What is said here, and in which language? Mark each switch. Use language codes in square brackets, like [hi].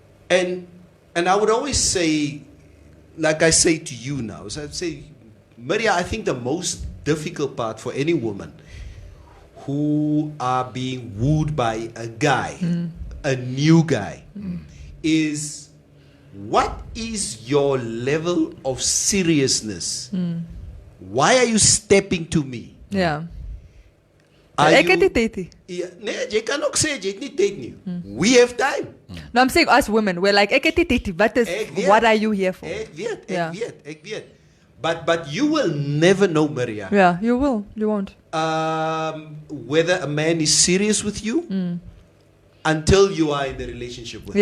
[en] and I would always say, like I say to you now, so I'd say, Maria, I think the most difficult part for any woman who are being wooed by a guy, a new guy, is what is your level of seriousness? Why are you stepping to me? Yeah. [af] Nee, jy kan ook sê jy het nie tyd nie. [en] We have time. No, I'm saying us women, we're like, what are you here for? [af] Ek weet. [en] But you will never know, Maria. Yeah, you will. You won't. Whether a man is serious with you until you are in the relationship with him.